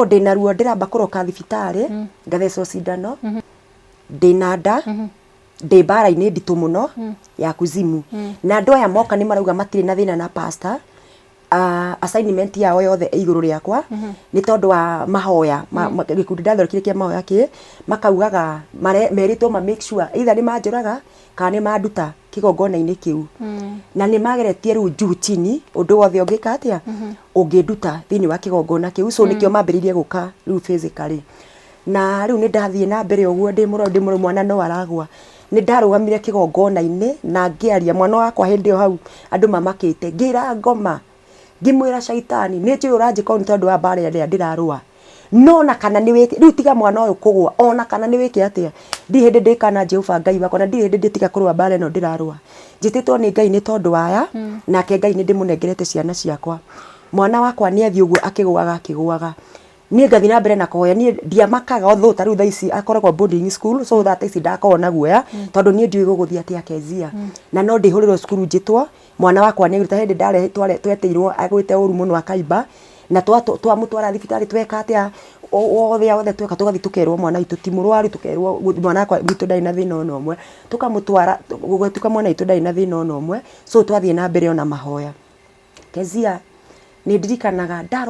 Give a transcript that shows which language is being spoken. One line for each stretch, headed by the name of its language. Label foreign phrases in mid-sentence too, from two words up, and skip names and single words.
Kikuyu: ndina ruo ndiramba kuroka thibitari ngathecwo cindano ndina nda ndi mbara-inĩ nditũ mũno ya kuzimu na andũ aya moka nĩ marauga matirĩ na thĩna na
English: pastor assignment
Kikuyu: yao yothe igũrũ rĩakwa nĩ tondũ wa mahoya gĩkundi ndathondekire kĩa mahoya makaugaga meritwo
English: make sure
Kikuyu: either nĩ manjũraga kana nĩ manduta kĩgongona-inĩ kĩu na nĩ mageretie rĩu
Swahili: juu chini
Kikuyu: ũndũ wothe ũngĩka atĩa ũngĩnduta thĩinĩ wa kĩgongona kĩu so nĩkĩo mambĩrĩirie gũka rĩu physically na rĩu nĩ ndathiĩ na mbere ũguo ndĩ mũrwaru mwana no aragwa nĩ ndarũgamire kĩgongona-inĩ na ngĩaria mwana wakwa hĩndĩ ĩyo hau andũ mamakĩte ngĩra ngoma ngĩmwĩra caitani nĩ njũĩ ũranjĩka nĩ tondũ wa mbara ĩrĩa ndĩrarũa no na kana nĩ wĩke rĩu tiga mwana ũyũ kũgwa ona kana nĩ wĩke atĩa ndirĩ hĩndĩ ndĩkana Jehova Ngai wakwa na ndirĩ hĩndĩ ndĩtiga kũrũa mbara ĩno ndĩrarũa njĩtĩtwo nĩ Ngai nĩ tondũ waya nake Ngai nĩ ndĩmũnengerete ciana ciakwa mwana wakwa nĩ athiĩ ũguo akĩgũaga niĩ ngathi na mbere na kũhoya niĩ ndiamakaga otho ta rĩu thaa ici akoragwo
English: boarding school so that
Kikuyu: ici ndakorwo na guoya tondũ niĩ ndiũĩ gũgũthiĩ atĩa Kezia na no ndĩhũrĩrwo cukuru njĩtwo mwana wakwa nĩ hĩndĩ ndarehĩtwo tweteirwo agwĩte ũru mũno akaimba na twamũtwara thibitarĩ tweka atĩa othe tweka tũgathi tũkerwo mwana witũ ti mũrwaru tũkerwo mwana wakwa witũ ndarĩ na thĩna ona ũmwe tũkamũtwara gũgĩtuĩka mwana witũ ndarĩ na thĩna ona ũmwe so twathiĩ na mbere ona mahoya Kezia nĩ ndirikanaga